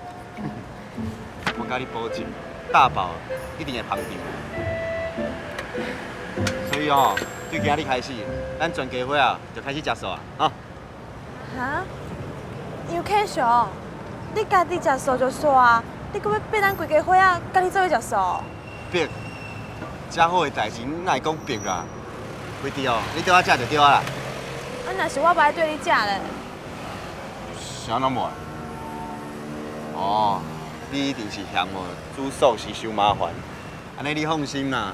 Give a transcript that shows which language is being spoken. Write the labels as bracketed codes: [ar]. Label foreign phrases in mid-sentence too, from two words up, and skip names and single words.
[nan] 我甲你保证，大宝一定会捧场。所以哦，对今日开始，咱全家伙啊就开始食素啊，哈。哈？杨 K 叔，你家己食素就煞啊，你搁要逼咱规家伙仔家己做伙食素？逼，遮好的代志，哪会讲逼啦？规弟哦，你对我食就对啊啦。啊，若是我不爱对你食咧？啥那么？哦，你一定是嫌我煮素食伤麻烦，安尼你放心啦。